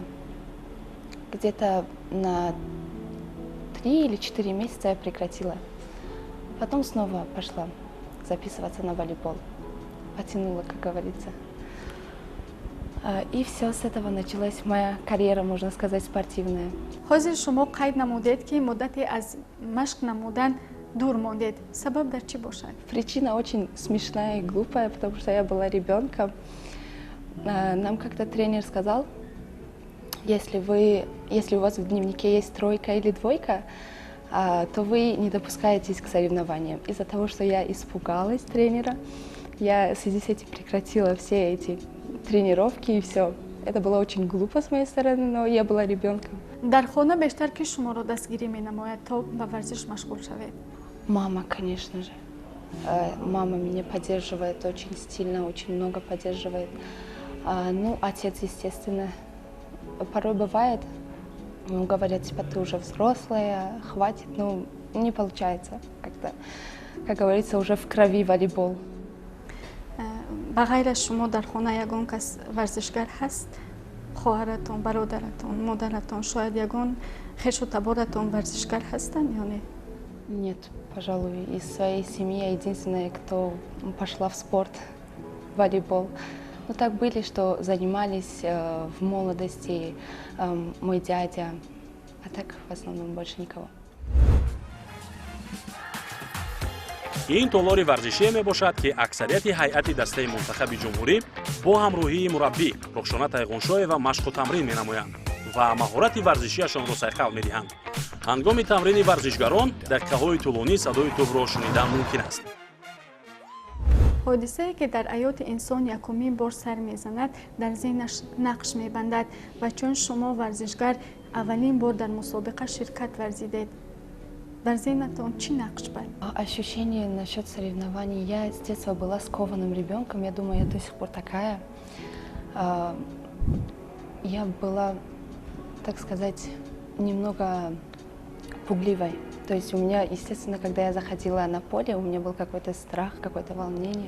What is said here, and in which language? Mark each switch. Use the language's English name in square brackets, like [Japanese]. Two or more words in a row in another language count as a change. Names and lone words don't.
[Russian] Где-то на 3 или 4 месяца я прекратила. Потом снова пошла записываться на волейбол. Потянула, как говорится. И все, с этого началась моя карьера, можно сказать, спортивная. [Persian] حاضر شما قید نمودید که مدتی از مشق نمودن دور موندید. سبب در چی باشد؟ [Russian] Причина очень смешная и глупая, потому что я была ребенком. Нам как-то тренер сказал, если у вас в дневнике есть тройка или двойка, то вы не допускаетесь к соревнованиям. Из-за того, что я испугалась тренера, я в связи с этим прекратила все эти тренировки и все. Это было очень глупо с моей стороны, но я была ребенком. [Persian] در خانه بیشتر کی شما را دستگیری می‌نماید تا به ورزش مشغول شوید؟ [Russian] Мама, конечно же. Мама меня поддерживает очень сильно, очень много поддерживает. Ну, отец, естественно, порой бывает, говорят, типа, ты уже взрослая, хватит, ну, не получается как-то. Как говорится, уже в крови волейбол. [Persian] به غیر از شما در خانه یگان کس ورزشگر هست؟ خواهرتون، برادرتون، مادرتون، شاید یگان خویش و تبارتون ورزشگر هستند یا نه؟ [Russian] Нет, пожалуй, из своей семьи я единственная, кто пошла в спорт, волейбол. Но так были, что занимались в молодости мой дядя, а так в основном больше никого. [Tajik] ин толори варзишие мебошад ки аксарияти ҳайати дастаи мунтахаби ҷумҳурӣ бо ҳамроҳии мураббӣ рӯхшона тайғуншоева машқу тамрин менамоянд ва маҳорати варзишиашонро сайқал медиҳанд. ҳангоми тамрини варзишгарон дақиқаҳои тӯлонӣ садои тӯбро шунидан мумкин аст. [Persian] حادثه‌ای که در حیات انسان یکمین بار سر میزند در ذهنش نقش میبندد و چون شما ورزشگر اولین بار در مسابقه شرکت ورزیدید در ذهنتان چی نقش بند؟ [Russian] Ощущение насчет соревнований. Я с детства была скованным ребенком, я думаю, я до сих пор такая. Я была, так сказать, немного пугливой. То есть у меня, естественно, когда я заходила на поле, у меня был какой-то страх, какое-то волнение.